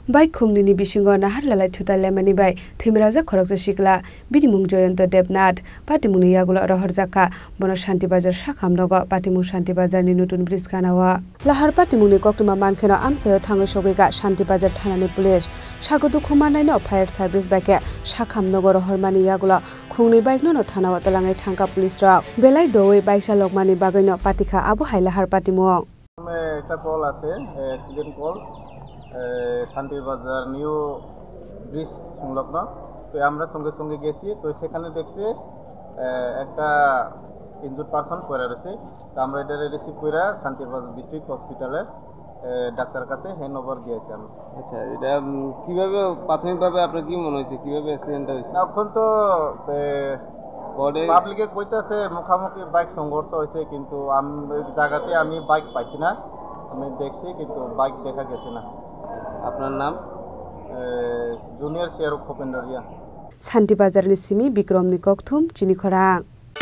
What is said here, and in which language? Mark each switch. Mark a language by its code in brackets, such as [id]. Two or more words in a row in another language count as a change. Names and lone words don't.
[trp] bai Khongnwi Bisingo Naharlalai Thutailaimani bai Thowimwrajak Khoroksa Sikla Bini Mung Jayanta Debnath Patimungni Yakulo Rohorjakha Bono Santirbazar Sakham Nogo Patimung Santirbazar ni Natun bridge Ganao Lahar Patimungni koktuma mankheno amsayo thangai sogaiga Santirbazar thanani police sagodu khumannaino [en] fire service [trp] baike Sakham Nogo Rohormani Yakulo Khongnwi bike no thanao talangai thangka police rok belai doi bike salokmani bagaino patikha abo hai Lahar Patimung [bn] একটা কল আছে [en] accident call [bn] শান্তিরবাজার নিউ ব্রিজ সংলগ্ন তো আমরা সঙ্গে সঙ্গে গেছি তো সেখানে দেখতে একটা [en] injured person [bn] পড়ে রয়েছে তো আমরা এটা রিসিভ করে শান্তিরবাজার ডিস্ট্রিক্ট হসপিটালে ডাক্তার কাছে [en] hand over [bn] দিয়েছি আমি। আচ্ছা, এটা কিভাবে প্রাথমিকভাবে আপনার কি মনে হয়েছে কিভাবে অ্যাক্সিডেন্টটা হয়েছে? এখন তো পাবলিকে কইতেছে মুখামুখি বাইক সংঘর্ষ হয়েছে, কিন্তু ওই জায়গাতে আমি বাইক পাইছি না, আমি দেখছি কিন্তু বাইক দেখা গেছে না। আপনার নাম? জুনিয়র শেয়ার খোপেন্দ্রিয়া। [trp] Santirbazar ni simi Bikrom ni kokthum chini khorang